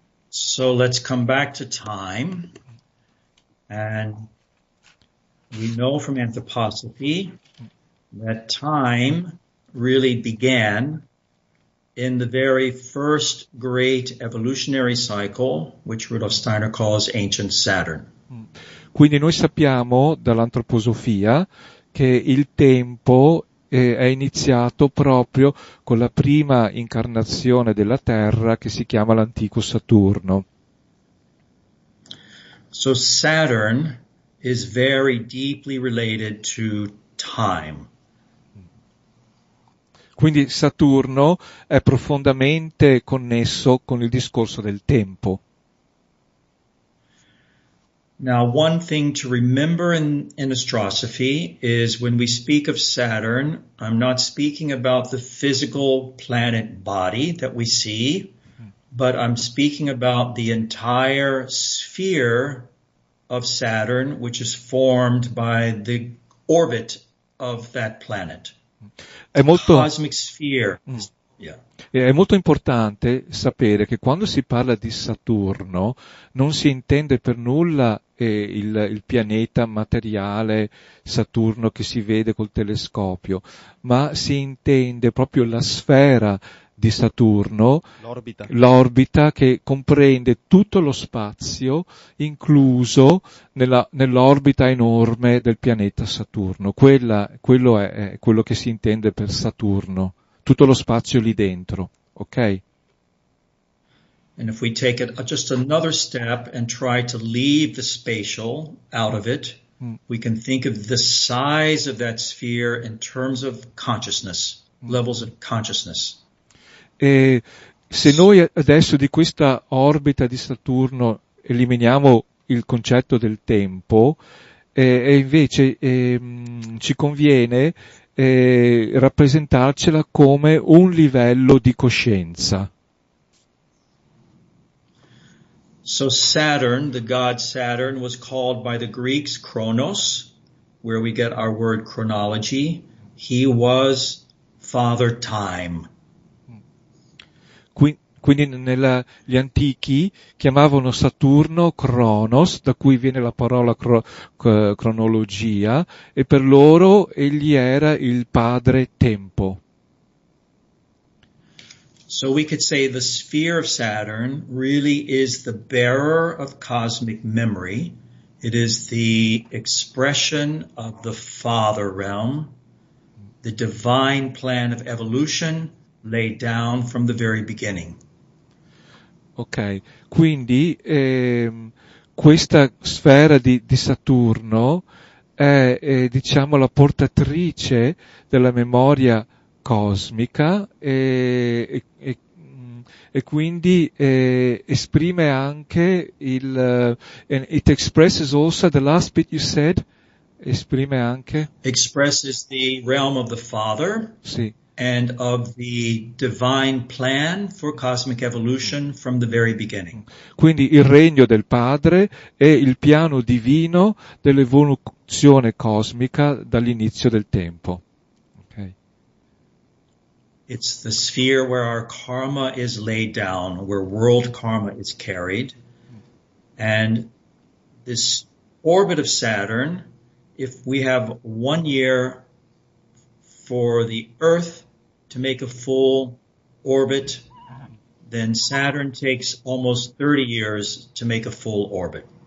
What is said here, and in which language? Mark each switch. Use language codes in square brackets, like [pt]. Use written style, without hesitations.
[en] So let's come back to time, and we know from Antroposofy that time really began in the very first great evolutionary cycle, which Rudolf Steiner calls ancient Saturn. [it] Quindi noi sappiamo dall'antroposofia che il tempo è iniziato proprio con la prima incarnazione della Terra, che si chiama l'antico Saturno. [en] So Saturn is very deeply related to time. [it] Quindi Saturno è profondamente connesso con il discorso del tempo. [en] Now, one thing to remember in astrosophy is when we speak of Saturn, I'm not speaking about the physical planet body that we see, but I'm speaking about the entire sphere of Saturn, which is formed by the orbit of that planet. [it] È molto, [en] Cosmic sphere. Yeah. [it] è molto importante sapere che quando si parla di Saturno non si intende per nulla il pianeta materiale Saturno che si vede col telescopio, ma si intende proprio la sfera di Saturno, l'orbita che comprende tutto lo spazio, incluso nell'orbita enorme del pianeta Saturno. Quello è quello che si intende per Saturno, tutto lo spazio lì dentro, ok? [en] And if we take it just another step and try to leave the spatial out of it, we can think of the size of that sphere in terms of consciousness, levels of consciousness. [it] E se noi adesso di questa orbita di Saturno eliminiamo il concetto del tempo, e invece ci conviene rappresentarcela come un livello di coscienza. [en] So Saturn, the god Saturn, was called by the Greeks Chronos, where we get our word chronology. He was Father Time. [it] Quindi gli antichi chiamavano Saturno Cronos, da cui viene la parola cronologia, e per loro egli era il padre tempo. [en] So we could say the sphere of Saturn really is the bearer of cosmic memory. It is the expression of the Father realm, the divine plan of evolution laid down from the very beginning. [it] Ok, quindi questa sfera di Saturno è diciamo la portatrice della memoria cosmica e quindi esprime anche [en] it expresses also the last bit you said, [it] esprime anche [en] expresses the realm of the Father. [it] Sì. [en] And of the divine plan for cosmic evolution from the very beginning. [it] Quindi il regno del Padre e il piano divino dell'evoluzione cosmica dall'inizio del tempo. Okay. [en] It's the sphere where our karma is laid down, where world karma is carried. And this orbit of Saturn, if we have 1 year for the Earth to make a full orbit, then Saturn takes almost 30 years to make a full orbit.